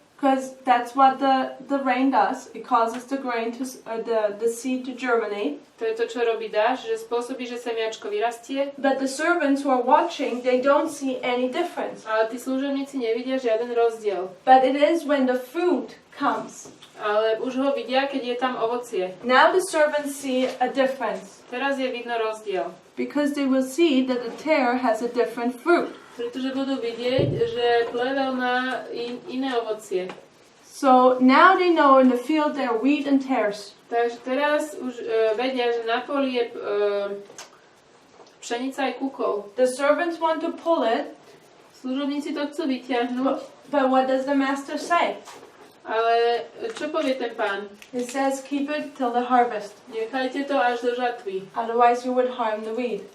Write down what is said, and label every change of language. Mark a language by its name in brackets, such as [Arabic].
[English] because that's what the rain does. It causes the grain to the seed to germinate. [Slovak] to je to, čo robí dážď, že spôsobí, že semiačko vyrastie, [English] But the servants who are watching, they don't see any difference. [Slovak] ale tí služobníci nevidia žiaden rozdiel. [English] But it is when the fruit comes. [Slovak] Ale už ho vidia, keď je tam ovocie. [English] Now the servants see a difference, [Slovak] Teraz je vidno rozdiel. [English] because they will see that the tare has a different fruit. [Slovak] Pretože budú vidieť, že plevel má iné ovocie. [English] So now they know in the field there are wheat and tares. [Slovak] Takže teraz už vedia, že na poli je pšenica aj kukol. [English] The servants want to pull it, [Slovak] Služobníci to chcú vyťahnuť, [English] but what does the master say? [Slovak] ale čo povie ten pán? [English] He says, keep it till the harvest. [Slovak] Nechajte to až do žatvy, [English] Otherwise you would harm the wheat.